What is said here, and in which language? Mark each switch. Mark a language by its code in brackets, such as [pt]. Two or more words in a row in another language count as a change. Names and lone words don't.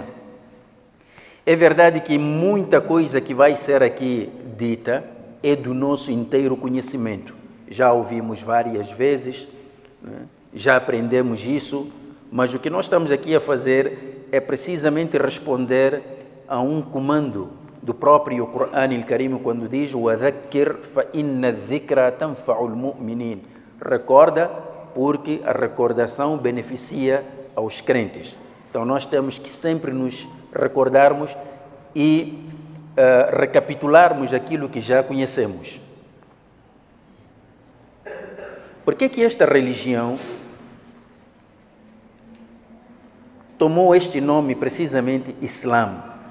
[pt] É verdade que muita coisa que vai ser aqui dita é do nosso inteiro conhecimento. Já ouvimos várias vezes, né? Já aprendemos isso, mas o que nós estamos aqui a fazer é precisamente responder a um comando do próprio Corão al-Karim, quando diz: [ar] وَذَكِّرْ فَإِنَّ الذِّكْرَ تَنْفَعُ الْمُؤْمِنِينَ. [pt] Recorda, porque a recordação beneficia aos crentes. Então nós temos que sempre nos recordarmos e recapitularmos aquilo que já conhecemos. Por que esta religião tomou este nome precisamente Islã?